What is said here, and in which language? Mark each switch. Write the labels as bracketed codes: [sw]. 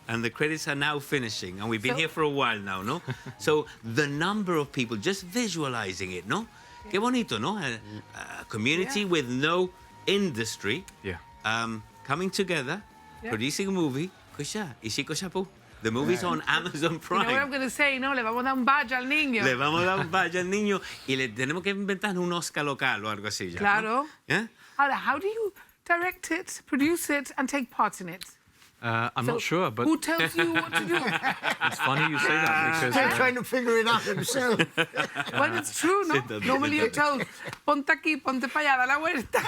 [en] And the credits are now finishing, and we've been here for a while now, no? So the number of people, just visualizing it, no? [es] Qué bonito, no? [en] A community with no industry. Yeah. Coming together, producing a movie. [es] Escucha, y sí, escucha, pu. [en] The movie's on Amazon You Prime. know what I'm going to say? [es] No, le vamos a dar un badge al niño. Le vamos a dar un badge al niño y le tenemos que inventar un Oscar local o algo así ya. Claro. ¿no? ¿Eh? [en] Ahora, how do you direct it, produce it, and take part in it? I'm not sure, but Who tells you what to do? it's funny you say that because He's trying to figure it out himself. Well, it's true, no? Normally you're told, [es] ponte aquí, ponte para allá, da la vuelta.